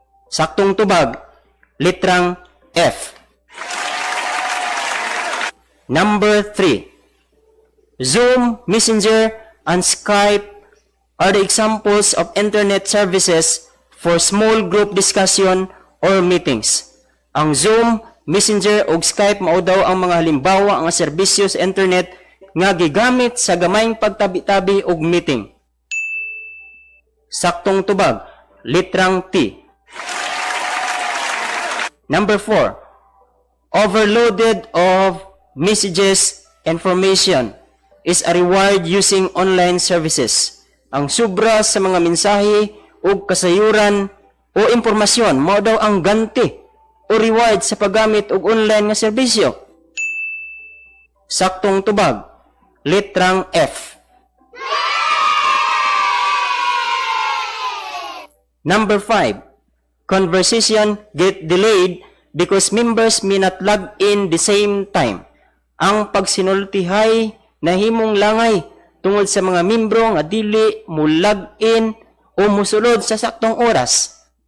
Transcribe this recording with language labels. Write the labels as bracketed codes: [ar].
[ceb] Saktong tubag, litrang F. [en] Number 3. Zoom, Messenger, and Skype are the examples of internet services for small group discussion or meetings. [ceb] Ang Zoom, Messenger, ug Skype mao daw ang mga halimbawa nga serbisyo sa internet nga gigamit sa gamayng pagtabi-tabi og meeting. Saktong tubag, litrang T. [en] Number 4. Overloaded of messages, information is a reward using online services. [ceb] Ang sobra sa mga mensahe o kasayuran o impormasyon mao daw ang ganti o reward sa paggamit og online nga serbisyo. Saktong tubag, litrang F. [en] Number 5. Conversation get delayed because members may not log in the same time. [ceb] Ang pagsinultihay nahimong langay tungod sa mga membro nga dili mo log in o musulod sa saktong oras.